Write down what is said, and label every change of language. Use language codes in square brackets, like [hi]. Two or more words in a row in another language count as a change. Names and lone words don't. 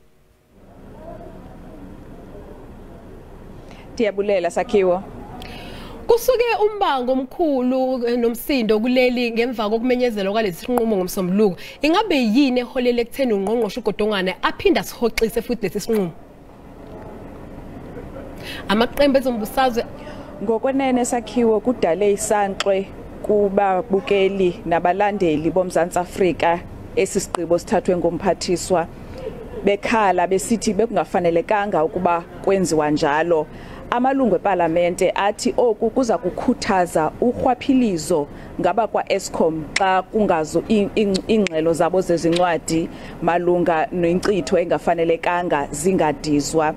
[xh] Ndiyabulela Sakhiwo. [zu] Kusuke umbango omkhulu nomsindo kuleli ngemva kokumenyezelwa kwalesi sinqumo ngomsombuluko. Ingabe yini eholele ekutheni uNgqongqoshe uGodongwana aphinda sihoxise futhi lesi sinqumo? Amaqembu ezombusazwe [xh] ngokwenene Sakhiwo kudale isanxwe kubabukeli nabalandeli boMzantsi Afrika esisigqibo sithathwe ngomphathiswa bekhala besithi bekungafanelekanga ukuba kwenziwa njalo. Amalungu ephalamende athi oku kuza kukhuthaza urhwaphilizo ngaba kwaEskom xa kungazo ingxelo zabo zezincwadi malunga nenkcitho engafanelekanga zingadizwa.